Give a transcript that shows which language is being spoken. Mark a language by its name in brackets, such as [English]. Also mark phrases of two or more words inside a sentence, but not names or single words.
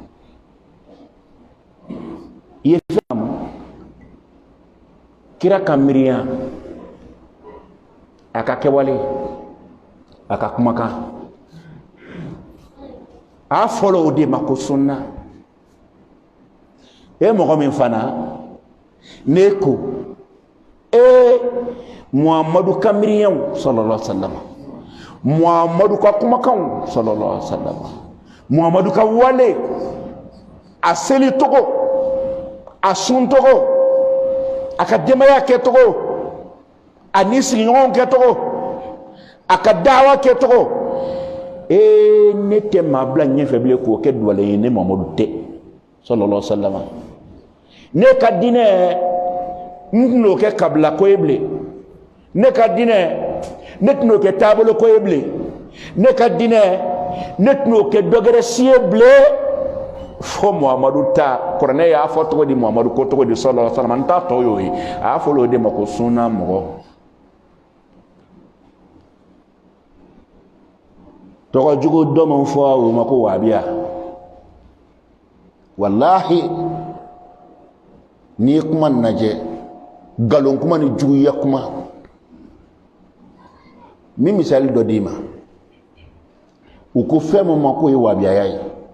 [Bambara] i ye faamu kira ka miiriya a ka kɛwale a ka kumakan a fɔlɔ o de ma ko sunna. e mɔgɔ min fana ne ko Muhammadu ka miiriyaw [Arabic] صلى الله عليه وسلم, [Bambara] Muhammadu ka kumakanw [Arabic] صلى الله عليه وسلم, [Bambara] Muhammadu ka wale, a seli togo, a sun togo, a ka denbaya kɛ togo, a ni sigiɲɔgɔnw kɛ togo, a ka dawa kɛ togo, ne tɛ maa bila ɲɛfɛ bilen k'o kɛ duwalen ye ne Muhammadu tɛ [Arabic] صلى الله عليه وسلم. [Bambara] ne ka diinɛ n tɛn'o kɛ kabila ko ye bilen, ne ka diinɛ ne tɛn'o kɛ taabolo ko ye bilen, ne ka diinɛ ne tɛn'o kɛ dɔgɛrɛ si ye bilen fo Muhammadu ta kuranɛ y'a fɔ cogo di, Muhammadu ko cogo di [Arabic] صلى الله عليه وسلم. [Bambara] n t'a tɔ y'o ye, a y'a fɔ o de ma ko sunna mɔgɔ. tɔgɔ jugu dɔ min fɔ o ma ko wahabiya, wallahi n'i ye kuma lajɛ galon kuma ni juguya kuma, min misali dɔ d'i ma, u ko fɛn min ma k'o ye wahabiyaya ye.